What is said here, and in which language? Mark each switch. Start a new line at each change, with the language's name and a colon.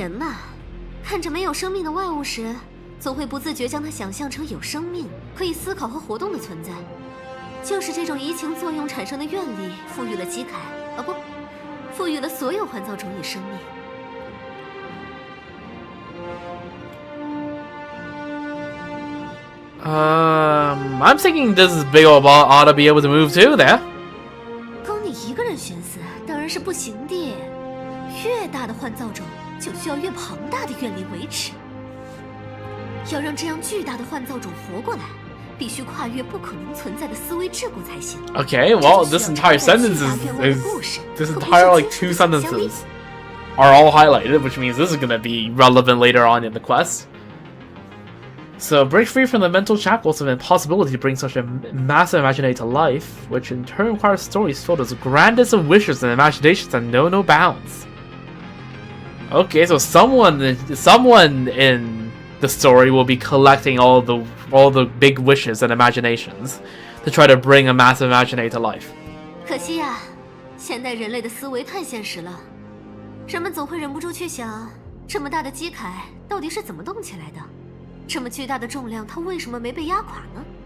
Chinese: 人嘛，看着没有生命的外物时，总会不自觉将它想象成有生命、可以思考和活动的存在。就是这种移情作用产生的愿力，赋予了基凯，不，赋予了所有幻造种以生命。
English: I'm thinking this big old ball ought to be able to move too there.
Chinese: 供你一个人寻思，当然是不行的。越大的幻造种，就需要越庞大的愿力维持。要让这样巨大的幻造种活过来，必须跨越不可能存在的思维桎梏才行。
English: Okay, well, this entire sentence is this entire like 2 sentences are all highlighted, which means this is gonna be relevant later on in the quest. So, break free from the mental shackles of impossibility to bring such a massive imagination to life, which in turn requires stories filled with the grandest of wishes and imaginations that know no bounds. Okay, so someone in the story will be collecting all the big wishes and imaginations to try to bring a massive imagination to life.
Chinese: 可惜呀，现代人类的思维太现实了，人们总会忍不住去想，这么大的基凯到底是怎么动起来的？这么巨大的重量，它为什么没被压垮呢